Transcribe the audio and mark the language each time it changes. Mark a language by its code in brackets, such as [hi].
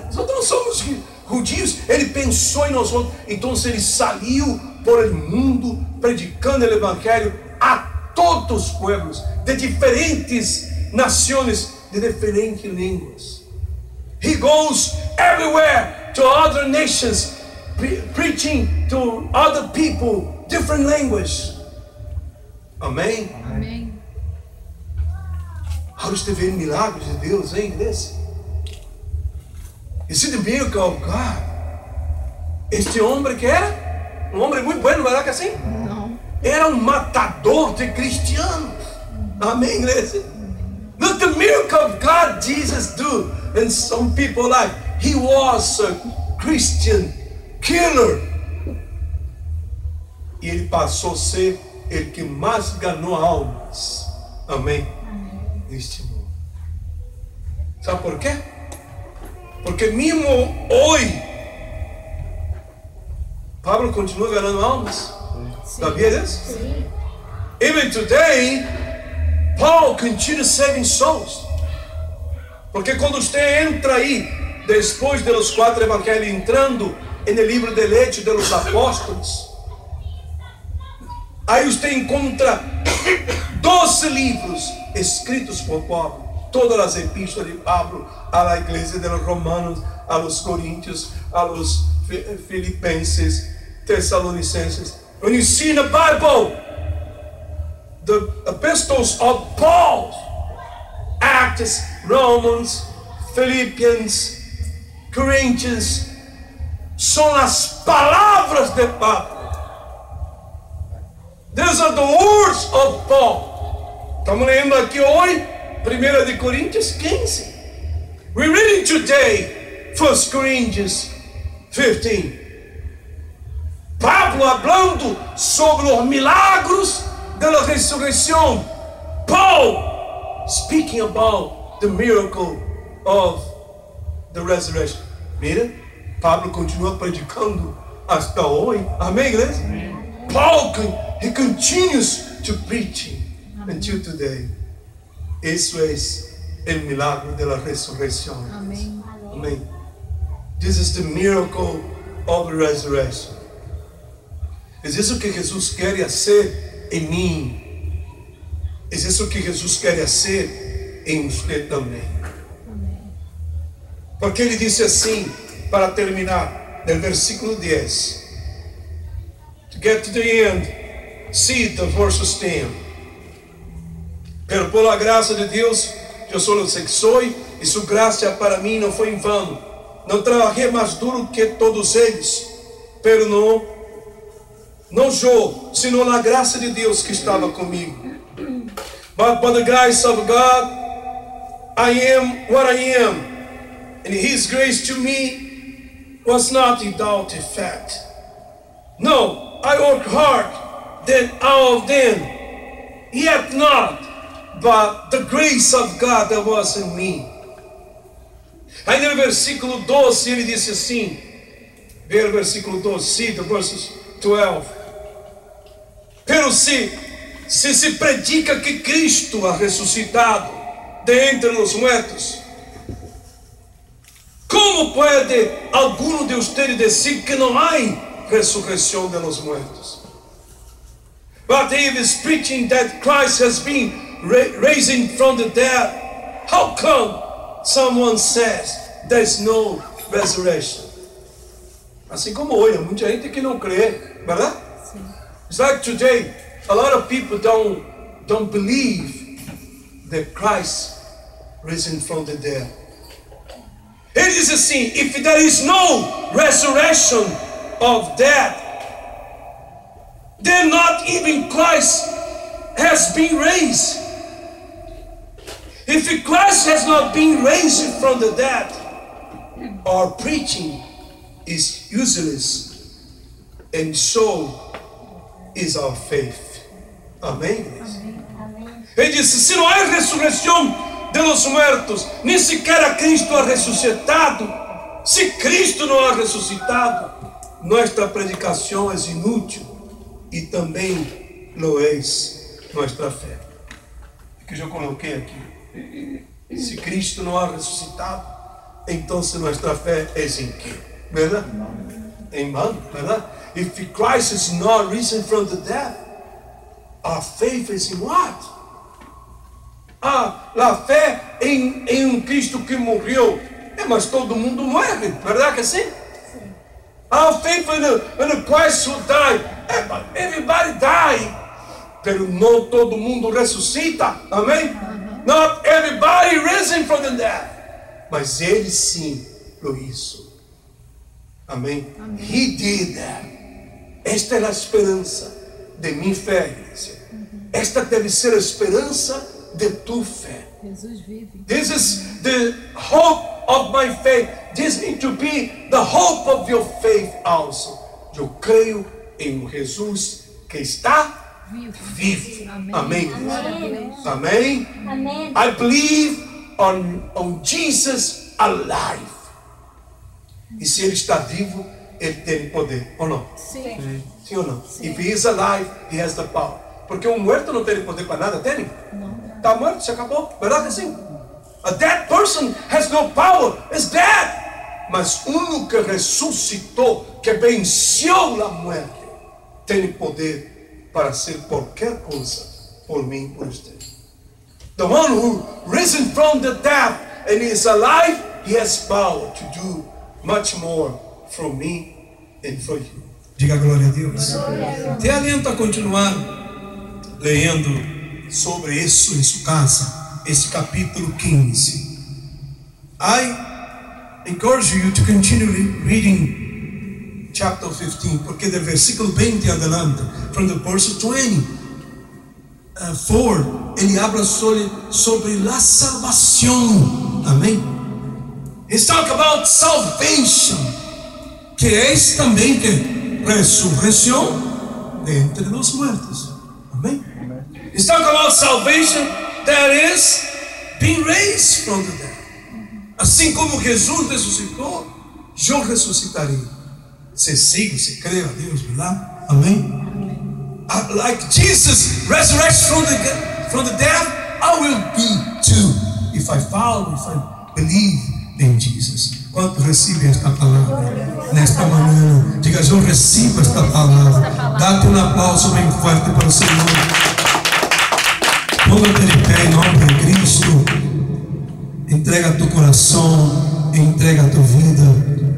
[pt] Nós outros não somos judios. Ele pensou em nós outros. Então ele saiu por el mundo predicando o evangelho a todos os pueblos de diferentes nações, de diferentes línguas. [en] He goes everywhere to other nations, preaching to other people different language. [pt] Amém? Amém. How você vê milagres de Deus, hein, igreja? [en] You see the miracle of God. [pt] Este homem que era um homem muito bueno, não era que assim? Não. Era um matador de cristianos. Amém, igreja? [en] Look the miracle of God Jesus do in some people's life. He was a Christian killer. [pt] E ele passou a ser o que mais ganhou almas. Amém? Neste mundo. Sabe por quê? Porque mesmo hoje Pablo continua ganhando almas. Sabia disso? Sim. [en] Even today, Paul continues saving souls. [pt] Porque quando você entra aí, depois dos 4 evangelhos, entrando no livro de Hechos dos Apóstolos, aí você encontra 12 livros escritos por Pablo. Todas as epístolas de Pablo a la igreja [es] de los romanos, [pt] a los coríntios, a los filipenses, Thessalonicenses. [en] When you see in the Bible the epistles of Paul, Acts, Romans, Philippians, Corinthians, [pt] são as palavras de Pablo. [en] These are the words of Paul. [pt] Estamos lendo aqui hoje 1 de Coríntios 15. [en] We're reading today 1 Corinthians 15. [es] Pablo hablando sobre [pt] os milagros da ressurreição. [en] Paul speaking about the miracle of the resurrection. [pt] Mira, Pablo continua predicando hasta hoje. Amém, igreja? [en] Paul, he continues to preach until today. [pt] Isso é o milagre da ressurreição. Amém. Amém. [en] This is the miracle of the resurrection. [pt] É isso que Jesus quer fazer em mim. É isso que Jesus quer fazer em você também. Porque ele disse assim, para terminar, no versículo 10. [en] To get to the end, see the verse 10. [es] Pero por la [pt] graça de Deus, eu sou o que sou, e sua graça para mim não foi em vão. Não trabalhei mais duro que todos eles, pero não eu, sino na graça de Deus que estava comigo. [en] But by the grace of God, I am what I am, and His grace to me was not without effect. No, I worked hard than all of them, yet not, but the grace of God that was in me. [pt] Aí no versículo 12 ele disse assim, ver o versículo 12, [en] see the verses 12. [es] Pero se predica que Cristo ha ressuscitado de entre os muertos, como pode alguno de ustedes decir que não há ressurreição de los muertos? [en] But he is preaching that Christ has been raising from the dead. How come someone says there's no resurrection. [pt] Assim como hoje, muita gente que não crê, verdade? Sim. [en] It's like today, a lot of people don't believe that Christ risen from the dead. [pt] Ele diz assim: [en] if there is no resurrection of death, then not even Christ has been raised. If Christ has not been raised from the dead, our preaching is useless, and so is our faith. [pt] Amém? Amém. Ele disse: se não há ressurreição de los muertos, nem sequer Cristo ha ressuscitado, se Cristo não ha ressuscitado, nossa predicação é inútil e também lo é nossa fé. Que eu coloquei aqui. Se Cristo não ha ressuscitado, então nossa fé é em quê? Verdade? Em vão, verdade? If Christ is not risen from the dead, our faith is in what? A fé em um Cristo que morreu. Mas todo mundo morre, verdade que sim? Sim. [en] Our faith in a Christ who died. But everybody die. [pt] Pero não todo mundo ressuscita. Amém? [en] Not everybody risen from the dead. [pt] Mas ele sim [es] lo hizo. [pt] Amém? [en] He did that. [pt] Esta é a esperança de minha fé, igreja. Esta deve ser a esperança de tu fé. Jesus vive. [en] This is the hope of my faith. This needs to be the hope of your faith also. [pt] Eu creio em um Jesus que está vivo. Amém. Amém. Amém. [en] I believe on Jesus alive. [pt] E se ele está vivo, ele tem poder, ou não? Sim. Sim ou não? [en] If he is alive, he has the power. [pt] Porque um morto não tem poder para nada, tem? Não. Está morto, se acabou. Verdade assim? [en] A dead person has no power, is dead. [pt] Mas um que ressuscitou, que venceu a morte, tem poder para ser qualquer coisa por mim, por você. [en] The one who risen from the dead and is alive, he has power to do much more from me and for you. [pt] Diga glória a Deus. Te aliento a continuar lendo sobre isso em sua casa, esse capítulo 15. [en] I encourage you to continue reading chapter 15, [pt] porque do versículo 20 em adelante, [en] from the verse 24, [pt] ele habla sobre a salvação. Amém? [en] He's talking about salvation, [pt] que é também que ressurreição de entre os mortos. Amém? [en] He's talking about salvation that is being raised from the dead. [pt] Assim como Jesus ressuscitou, eu ressuscitarei. Se sigo, se creio a Deus, verdade? Amém? [en] Like Jesus resurrects from the dead, I will be too. If I follow, if I believe in Jesus. [pt] Quanto recebe esta palavra nesta manhã? Diga: eu recebo esta palavra. Dá-te um aplauso bem forte para o Senhor. Ponga-te de pé em nome de Cristo. Entrega tu coração, entrega tu vida